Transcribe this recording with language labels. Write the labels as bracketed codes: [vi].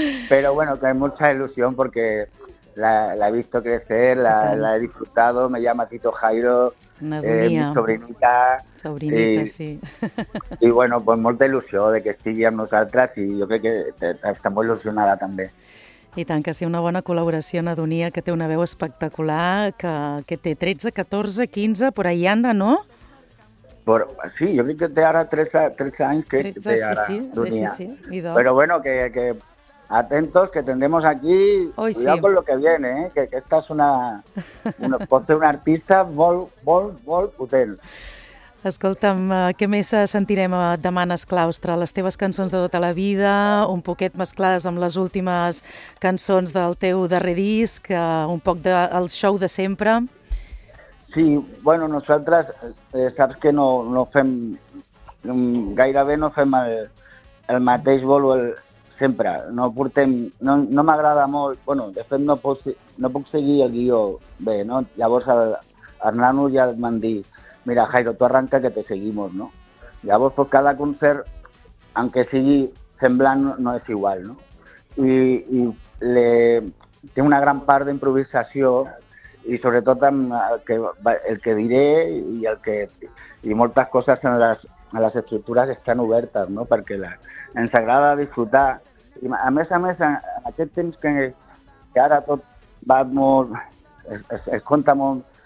[es] Pero bueno, que hay mucha ilusión porque la he visto crecer, la he disfrutado, me llama Tito Jairo, mi sobrinita. Sobrinita, sí. Y bueno, pues mucha ilusión de que [ca] estigui amb nosaltres [es] y yo creo que está muy ilusionada también. [ca] I tant, que sí, una bona col·laboració en Adonia, que té una veu espectacular, que té 13, 14, 15, [es] por ahí anda, [ca] no? Sí, jo crec que té ara 13 anys que 13, té ara Adonia. Sí. [es] Però bueno, que atentos, que tendremos aquí, oi, cuidado sí. Con lo que viene, que esta es una [ca] pot ser un artista molt potent. Escolta'm, què més sentirem demà en el claustre? Les teves cançons de tota la vida, un poquet mesclades amb les últimes cançons del teu darrer disc, un poc del show de sempre. Sí, bueno, nosaltres saps que no fem, gairebé no fem el mateix bolo sempre. No portem, no m'agrada molt, bueno, de fet no puc seguir el guió bé, no? Llavors el nano ja et van dir, mira, Jairo, [es] tu arranca que te seguimos, [ca] ¿no? Llavors, pues, cada concert, aunque sigui semblant, no és igual, ¿no? I té una gran part d'improvisació i sobretot el que diré i moltes coses en les estructures estan obertes, ¿no? Perquè ens agrada disfrutar. I, a més, en aquest temps que ara tot va molt... Es compta molt...